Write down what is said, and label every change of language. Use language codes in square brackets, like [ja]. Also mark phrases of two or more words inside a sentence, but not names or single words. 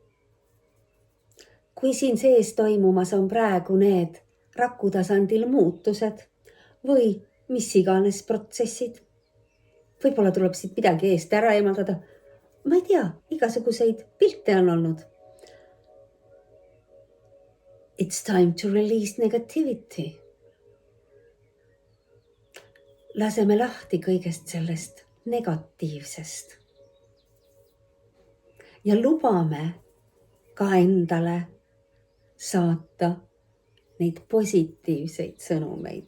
[et] Kui siin sees toimumas on praegu need rakutasandil muutused või mis iganes protsessid, võib-olla tuleb siit midagi eest ära eemaldada. Ma ei tea, igasuguseid pilte on olnud. [en] It's time to release negativity. [et] Laseme lahti kõigest sellest negatiivsest. Ja lubame ka endale saata neid positiivseid sõnumeid.